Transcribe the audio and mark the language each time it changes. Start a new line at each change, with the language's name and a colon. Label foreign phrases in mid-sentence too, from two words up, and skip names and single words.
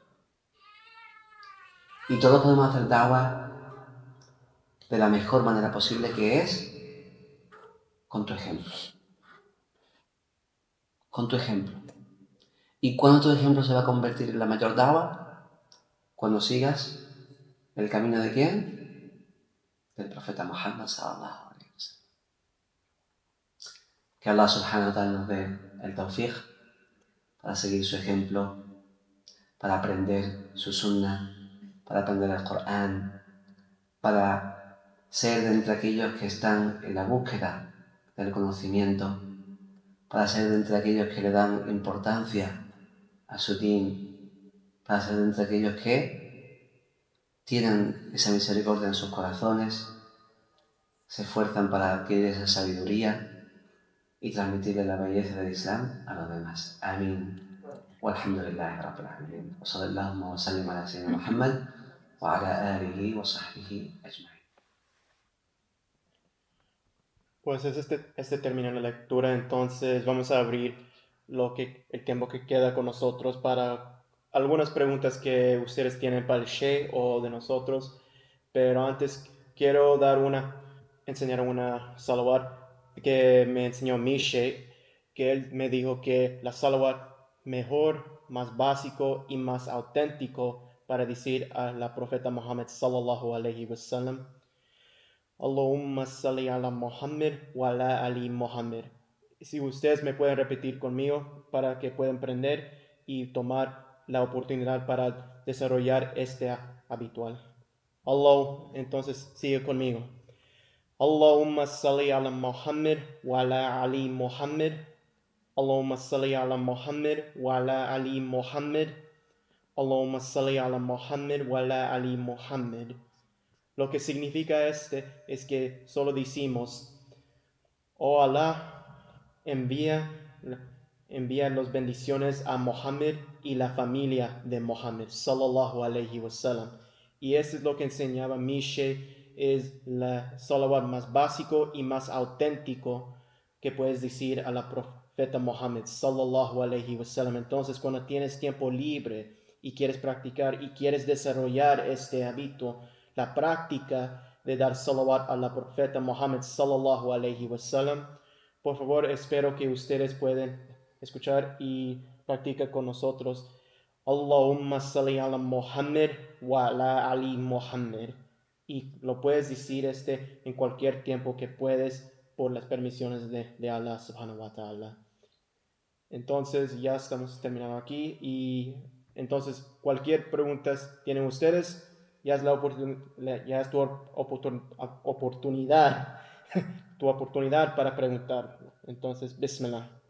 Spanish: Y todos podemos hacer dawa de la mejor manera posible, que es con tu ejemplo. Con tu ejemplo. ¿Y cuándo tu ejemplo se va a convertir en la mayor dawa? Cuando sigas el camino de ¿quién? Del profeta Muhammad
Arabic: صلى الله عليه وسلم.
Spanish: Que Allah
Arabic: سبحانه وتعالى
Spanish: nos dé el tawfiq para seguir su ejemplo, para aprender su sunnah, para aprender el Corán, para ser de entre aquellos que están en la búsqueda del conocimiento, para ser de entre aquellos que le dan importancia a su din, para ser de entre aquellos que tienen esa misericordia en sus corazones, se esfuerzan para adquirir esa sabiduría y transmitirle la belleza del Islam a los demás. Amén.
Arabic: والحمد لله رب العالمين. وصلى الله وسلم على سيدنا محمد وعلى آله وصحبه أجمعين.
Spanish: Pues termina la lectura, entonces vamos a abrir el tiempo que queda con nosotros para algunas preguntas que ustedes tienen para el Sheikh o de nosotros, pero antes quiero enseñar una salawat que me enseñó mi Sheikh, que él me dijo que la salawat mejor, más básico y más auténtico para decir a la profeta Muhammad
Arabic: صلى الله عليه وسلم: اللهم صل على محمد وعلى آل محمد.
Spanish: Si ustedes me pueden repetir conmigo para que puedan aprender y tomar la oportunidad para desarrollar este habitual. Entonces sigue conmigo.
Arabic: اللهم صل على محمد وعلى آل محمد. اللهم صل على محمد وعلى آل محمد. اللهم صل على محمد وعلى آل محمد.
Spanish: Lo que significa es que solo decimos: oh Allah, envía las bendiciones a Muhammad y la familia de Muhammad
Arabic: صلى الله عليه وسلم.
Spanish: Y eso es lo que enseñaba mi Sheikh, es la salawat más básico y más auténtico que puedes decir a profeta Muhammad
Arabic: صلى الله عليه وسلم.
Spanish: Entonces, cuando tienes tiempo libre y quieres practicar y quieres desarrollar este hábito, la práctica de dar salawat a la profeta Muhammad
Arabic: صلى الله عليه وسلم,
Spanish: por favor, espero que ustedes pueden escuchar y practicar con nosotros.
Arabic: اللهم صل على محمد وعلى آل محمد.
Spanish: Y lo puedes decir en cualquier tiempo que puedes por las permisiones de Allah
Arabic: سبحانه وتعالى.
Spanish: Entonces ya estamos terminando aquí y entonces cualquier pregunta tienen ustedes, ya es, ya es tu oportunidad, tu oportunidad para preguntar. Entonces, Bismillah.